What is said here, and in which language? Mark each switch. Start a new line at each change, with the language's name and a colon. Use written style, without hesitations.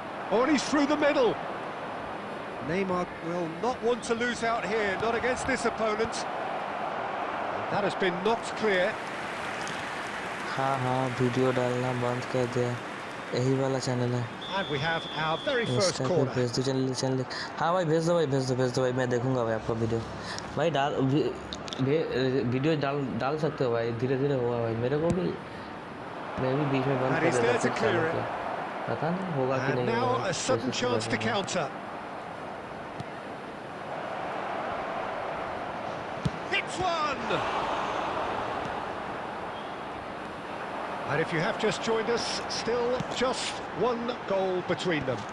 English: Oh, and he's through the middle. Neymar will not want to lose out here, not against this opponent. That has been knocked clear.
Hindi: हाँ video डालना बंद कर दिया. यही वाला channel है.
English: And we have our very first corner.
Hindi: भेज दो चैनल. हाँ भाई भेज दो भाई मैं देखूंगा भाई आपका वीडियो. भाई वीडियो डाल सकते हो भाई, धीरे धीरे होगा भाई. मेरे को भी मैं भी बीच में बंद कर देता हूँ. पता नहीं होगा कि नहीं.
English: Now a sudden chance to counter. Hits one. And if if you have just joined us, still just one goal between them.